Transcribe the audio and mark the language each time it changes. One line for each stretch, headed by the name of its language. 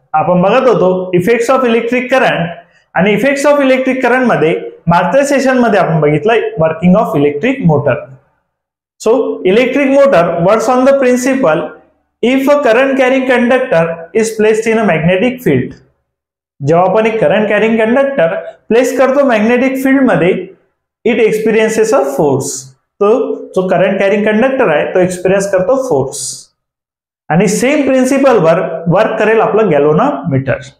Marathi: आपण बघत होतो इफेक्ट्स ऑफ इलेक्ट्रिक करंट आणि इफेक्ट्स ऑफ इलेक्ट्रिक करंट मध्ये मागच्या सेशन मध्ये आपण बघितलं working of electric motor.
English: So electric motor works on the principle if a current carrying conductor is placed in a magnetic field.
Marathi: जेव्हा आपण एक current carrying conductor place करतो magnetic field मध्ये,
English: It experiences a force.
Marathi: तो जो current carrying conductor आहे तो experience करतो फोर्स. आणि सेम प्रिन्सिपल वर वर्क करेल आपलं गॅल्व्हनोमीटर.